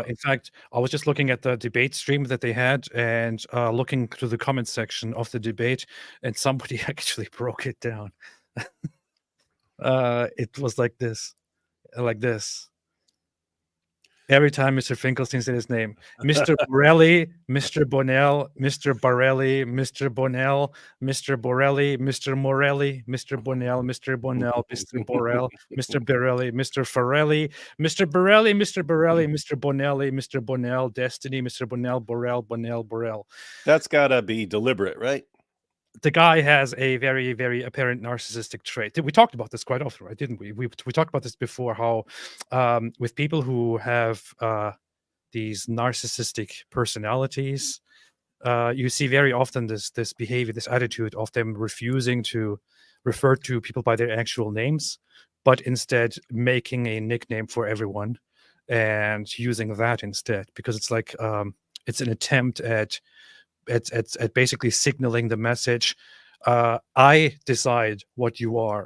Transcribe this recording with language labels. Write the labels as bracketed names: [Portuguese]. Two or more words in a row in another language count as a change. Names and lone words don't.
[English] In fact, I was just looking at the debate stream that they had and looking through the comment section of the debate, and somebody actually broke it down. It was like this, like this. Every time Mr. Finkelstein said his name, Mr. Borelli, Mr. Bonnell, Mr. Barelli, Mr. Bonnell, Mr. Borelli, Mr. Morelli, Mr. Bonnell, Mr. Bonnell, Mr. Borel, Mr. Borelli, Mr. Farelli, Mr. Borelli, Mr. Borelli, Mr. Bonelli, Mr. Bonnell, Destiny, Mr. Bonnell, Borel, Bonnell, Borel. That's gotta be deliberate, right? The guy has a very, very apparent narcissistic trait. We talked about this quite often, right? Didn't we? We talked about this before. How with people who have these narcissistic personalities, you see very often this behavior, this attitude of them refusing to refer to people by their actual names, but instead making a nickname for everyone and using that instead, because it's like it's an attempt at basically signaling the message, I decide what you are.